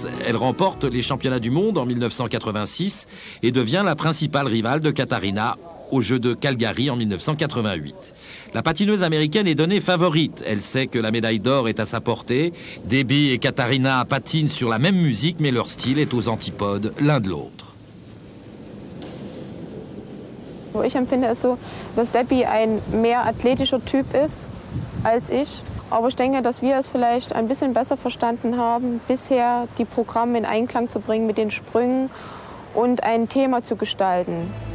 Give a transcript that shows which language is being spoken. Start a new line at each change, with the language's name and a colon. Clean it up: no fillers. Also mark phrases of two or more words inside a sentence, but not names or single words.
French: Elle remporte les championnats du monde en 1986 et devient la principale rivale de Katharina aux Jeux de Calgary en 1988. La patineuse américaine est donnée favorite. Elle sait que la médaille d'or est à sa portée. Debbie et Katharina patinent sur la même musique, mais leur style est aux antipodes l'un de l'autre.
German: Ich empfinde es so, dass Debbie ein mehr athletischer Typ ist als ich. Aber ich denke, dass wir es vielleicht ein bisschen besser verstanden haben, bisher die Programme in Einklang zu bringen mit den Sprüngen und ein Thema zu gestalten.